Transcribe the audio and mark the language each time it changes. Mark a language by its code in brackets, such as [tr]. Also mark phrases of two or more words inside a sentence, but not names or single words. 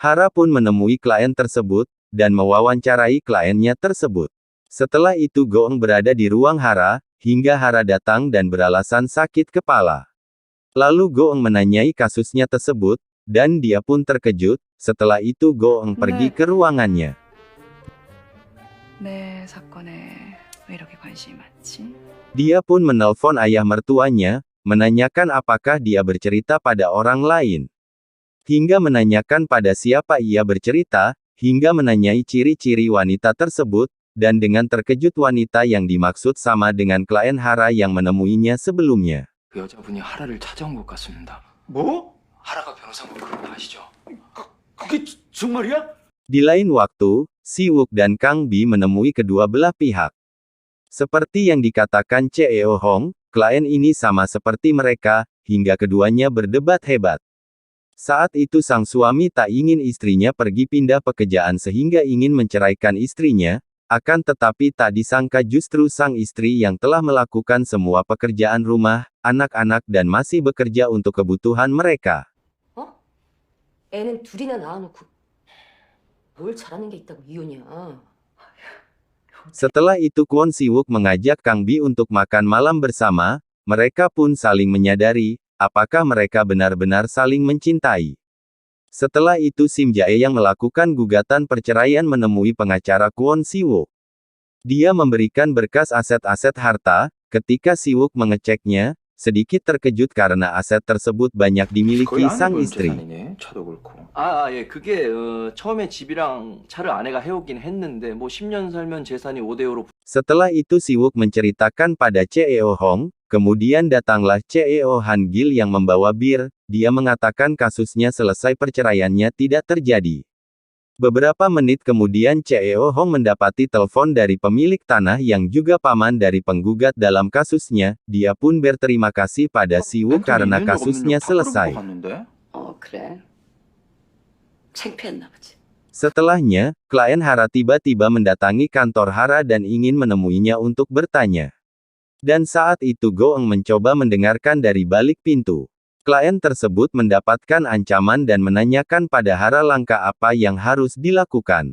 [id] Hara pun menemui klien tersebut, dan mewawancarai kliennya tersebut. Setelah itu Go-eung berada di ruang Hara, hingga Hara datang dan beralasan sakit kepala. Lalu Go-eung menanyai kasusnya tersebut, dan dia pun terkejut. Setelah itu Go-eung pergi ke ruangannya. [ko] 내 사건에 왜 이렇게 관심이 많지? [id] Dia pun menelpon ayah mertuanya, menanyakan apakah dia bercerita pada orang lain. Hingga menanyakan pada siapa ia bercerita, hingga menanyai ciri-ciri wanita tersebut, dan dengan terkejut wanita yang dimaksud sama dengan klien Hara yang menemuinya sebelumnya. [ko] 그 여자분이 하라를 찾아온 것 같습니다. 뭐? 하라가 변호사인 거 그건 아시죠? 그게 정말이야? [id] Di lain waktu, Si-wook dan Kang Bi menemui kedua belah pihak. Seperti yang dikatakan Cheo Hong, klien ini sama seperti mereka, hingga keduanya berdebat hebat. Saat itu sang suami tak ingin istrinya pergi pindah pekerjaan sehingga ingin menceraikan istrinya, akan tetapi tak disangka justru sang istri yang telah melakukan semua pekerjaan rumah, anak-anak dan masih bekerja untuk kebutuhan mereka. [ko] 어? 애는 둘이나 낳아놓고 뭘 잘하는 게 있다고 이혼이야. [id] Setelah itu Kwon Si-wook mengajak Kang Bi untuk makan malam bersama, mereka pun saling menyadari, apakah mereka benar-benar saling mencintai. Setelah itu Sim Jae yang melakukan gugatan perceraian menemui pengacara Kwon Si-wook. Dia memberikan berkas aset-aset harta, ketika Si-wook mengeceknya, sedikit terkejut karena aset tersebut banyak [ko] 거의 [id] dimiliki [ko] 아내 [id] sang [ko] 분 [id] istri. [ko] 재산이네. 차도 그렇고. 예, 그게 처음에 집이랑 차를 아내가 해오긴 했는데 뭐 10년 살면 재산이 5대5로 [id] Setelah itu Siwuk menceritakan pada CEO Hong, kemudian datanglah CEO Han Gil yang membawa bir, dia mengatakan kasusnya selesai perceraiannya tidak terjadi. Beberapa menit kemudian CEO Hong mendapati telepon dari pemilik tanah yang juga paman dari penggugat dalam kasusnya, dia pun berterima kasih pada Siwuk karena [ko] 있는 적 없는 [id] kasusnya [ko] 적 다 끌어볼 것 [id] selesai. [ko] 같는데? 그래. 창피했나 보지. [id] Setelahnya, klien Hara tiba-tiba mendatangi kantor Hara dan ingin menemuinya untuk bertanya. Dan saat itu Goeng mencoba mendengarkan dari balik pintu. Klien tersebut mendapatkan ancaman dan menanyakan pada Hara langkah apa yang harus dilakukan.